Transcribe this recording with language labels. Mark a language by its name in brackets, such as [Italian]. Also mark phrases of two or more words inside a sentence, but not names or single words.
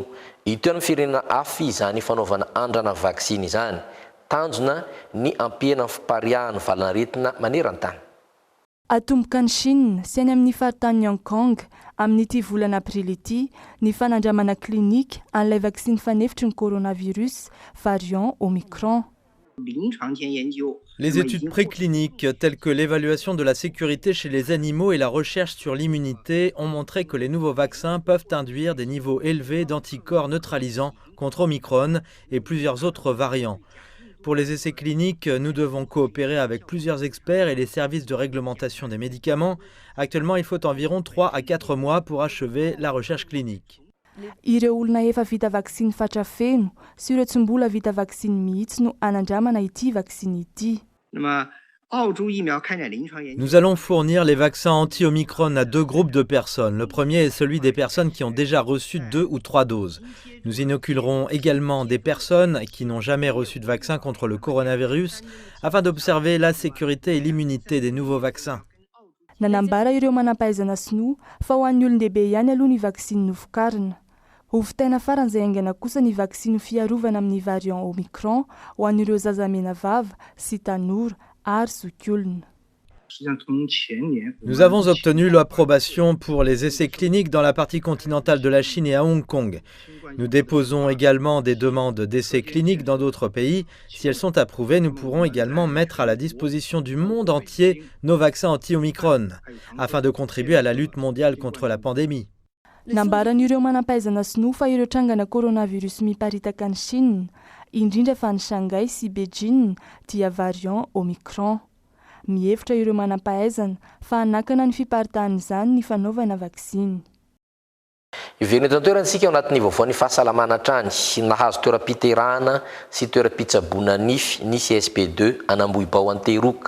[Malagasy] Ito ny firenena hafa izany fanaovana andrana vaksiny izany. Tanjona ny ampihana ny fipariahany valanaretina maneran-tany. Atomboka ny Chine sy any amin'ny faritany Hong Kong amin'ity volana aprily ity ny fanandramana klinika an'ilay vaksiny fanefitry ny coronavirus variant Omicron. [French] Les études précliniques telles que l'évaluation de la sécurité chez les animaux et la recherche sur l'immunité ont montré que les nouveaux vaccins peuvent induire des niveaux élevés d'anticorps neutralisants contre Omicron et plusieurs autres variants. Pour les essais cliniques, nous devons coopérer avec plusieurs experts et les services de réglementation des médicaments. Actuellement, il faut environ 3 à 4 mois pour achever la recherche clinique. [Malagasy] ireo olona efa vita vaksiny fatra feno sy ireo tsy mbola vita vaksiny mihitsy no anandramana ity vaksiny ity. [French] Nous allons fournir les vaccins anti-Omicron à 2 groupes de personnes. Le premier est celui des personnes qui ont déjà reçu 2 ou 3 doses. Nous inoculerons également des personnes qui n'ont jamais reçu de vaccin contre le coronavirus afin d'observer la sécurité et l'immunité des nouveaux vaccins. [Malagasy] Nanambara ireo manampahaizana sinoa fa ho an'ny olon-dehibe ihany aloha ny vaksiny novokarina. Hovintaina faran'izay aingana kosa ny vaksiny fiarovana amin'ny variant Omicron ho an'ireo zazamena vava sy tanora ary zokiolona. [French] Nous avons obtenu l'approbation pour les essais cliniques dans la partie continentale de la Chine et à Hong Kong. Nous déposons également des demandes d'essais cliniques dans d'autres pays. Si elles sont approuvées, nous pourrons également mettre à la disposition du monde entier nos vaccins anti-Omicron, afin de contribuer à la lutte mondiale contre la pandémie. [Malagasy] Nambaran'ireo manampahaizana sinoa fa ireo trangana coronavirus miparitaka ny Chine, indrindra fa ny Shanghai sy Beijing dia variant Omicron. Mihevitra ireo manampahaizana fa hanakana ny fiparitahan'izany ny fanaovana vaksiny. Iverina eto an-toeransika ao anatin'ny vaovaon'ny fahasalamana hatrany nahazo toeram-piterahana sy toeram-pitsaboana nify ny CSP2 an'Ambohibao Anteroka.